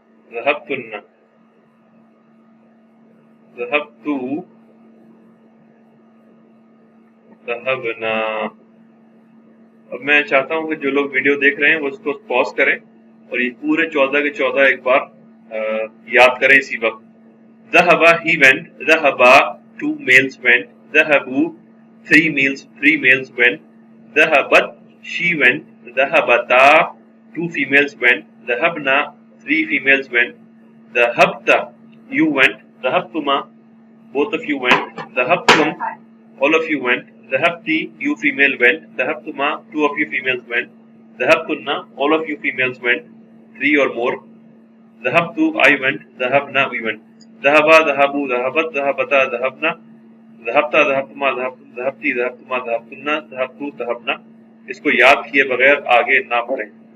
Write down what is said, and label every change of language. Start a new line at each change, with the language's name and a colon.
Arabic: ذہبتن، ذہبتو، ذہبنا.
Urdu: اب میں چاہتا ہوں کہ جو لوگ ویڈیو دیکھ رہے ہیں وہ اس کو پاز کریں اور یہ پورے 14 کے 14 ایک بار یاد کریں اسی وقت.
English: ذہبا he went, ذہبا 2 males went، ذہبو 3 males went، ذہبت she went، ذہبتا 2 females went، ذہبنا 3 females went، ذہبتا you went، ذهبتما, both of you went. ذهبتم, all of you went. ذهبتي, you female went. ذهبتما, two of you females went. ذهبتن, all of you females went. Three or more. ذهبت, I went. ذهبنا, we went.
Arabic: ذهبا, ذهبوا, ذهبت, ذهبتا, ذهبنا. ذهبتا, ذهبتما, ذهبتم, ذهبتی, ذهبتما, ذهبتن, ذهبتو, ذهبنا.
Urdu: اس کو یاد کیے بغیر آگے نہ پڑھیں.